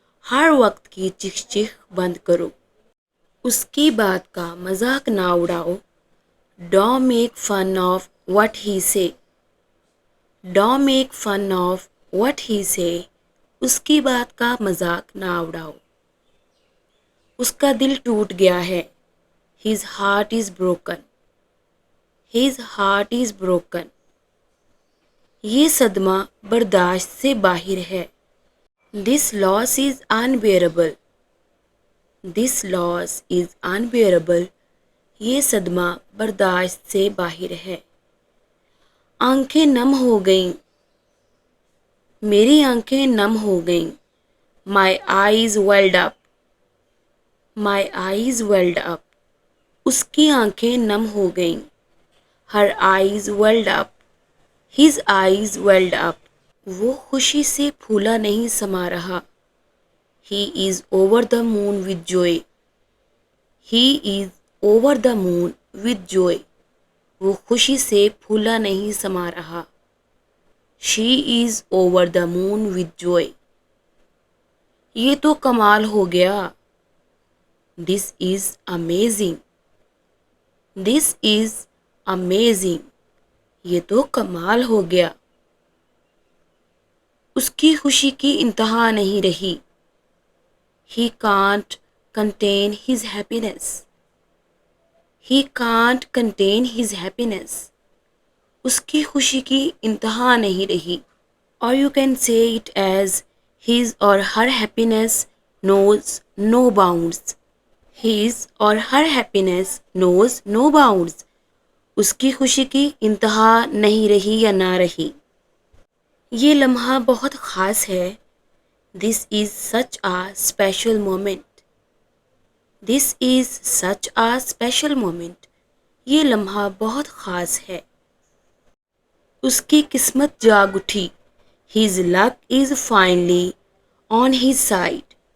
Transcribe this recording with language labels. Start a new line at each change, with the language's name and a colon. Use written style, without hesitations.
Urdu: ہر وقت کی چک چک بند کرو۔ اس کی بات کا مذاق نہ اڑاؤ۔
English: Don't make fun of what he say. Don't make fun of what he say.
Urdu: اس کی بات کا مذاق نہ اڑاؤ۔ اس کا دل ٹوٹ گیا ہے۔
English: His heart is broken. His heart is broken.
Urdu: یہ صدمہ برداشت سے باہر ہے۔
English: This loss is unbearable. This loss is unbearable.
Urdu: یہ صدمہ برداشت سے باہر ہے۔ آنکھیں نم ہو گئیں۔ میری آنکھیں نم ہو گئیں۔
English: My eyes welled up. My eyes welled up.
Urdu: اس کی آنکھیں نم ہو گئیں۔
English: Her eyes welled up. His eyes welled up.
Urdu: وہ خوشی سے پھولا نہیں سما رہا۔
English: He is over the moon with joy. He is over the moon with joy.
Urdu: وہ خوشی سے پھولا نہیں سما رہا.
English: She is over the moon with joy.
Urdu: یہ تو کمال ہو گیا.
English: This is amazing. This is amazing.
Urdu: یہ تو کمال ہو گیا. اس کی خوشی کی انتہا نہیں رہی.
English: He can't contain his happiness. He can't contain his happiness.
Urdu: اس کی خوشی کی انتہا نہیں رہی.
English: Or you can say it as his or her happiness knows no bounds. His or her happiness knows no bounds.
Urdu: اس کی خوشی کی انتہا نہیں رہی یا نہ رہی. یہ لمحہ بہت خاص ہے.
English: This is such a special moment. This is such a special moment.
Urdu: یہ لمحہ بہت خاص ہے. اس کی قسمت جاگ اٹھی.
English: His luck is finally on his side.